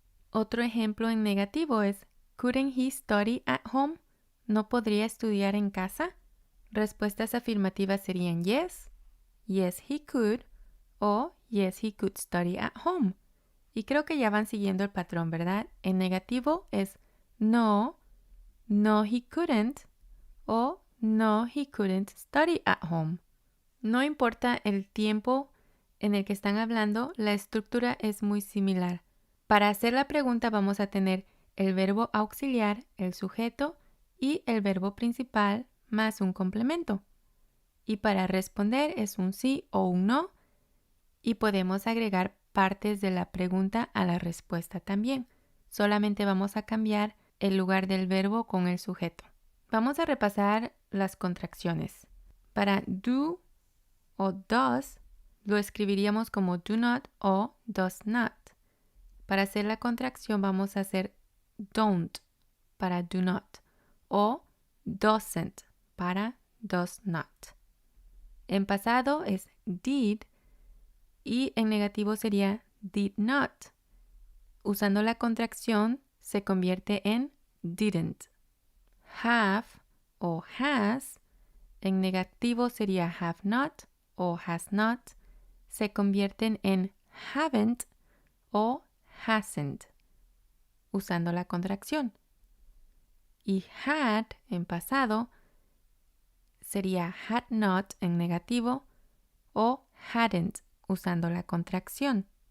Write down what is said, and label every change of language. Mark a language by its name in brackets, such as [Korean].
[Spanish] Otro ejemplo en negativo es [English] Couldn't he study at home? [Spanish] ¿No podría estudiar en casa? Respuestas afirmativas serían [English] yes, yes he could [Spanish] o [English] yes he could study at home. [Spanish] Y creo que ya van siguiendo el patrón, ¿verdad? En negativo es [English] no, no he couldn't [Spanish] o [English] no he couldn't study at home. [Spanish] No importa el tiempo en el que están hablando, la estructura es muy similar. Para hacer la pregunta vamos a tener el verbo auxiliar, el sujeto y el verbo principal más un complemento. Y para responder es un sí o un no y podemos agregar partes de la pregunta a la respuesta también. Solamente vamos a cambiar el lugar del verbo con el sujeto. Vamos a repasar las contracciones. Para do o does lo escribiríamos como do not o does not. Para hacer la contracción vamos a hacer don't para do not o doesn't para does not. En pasado es did y en negativo sería did not. Usando la contracción se convierte en didn't. Have o has en negativo sería have not o has not. Se convierten en haven't o hasn't usando la contracción. Y had en pasado sería had not en negativo o hadn't usando la contracción.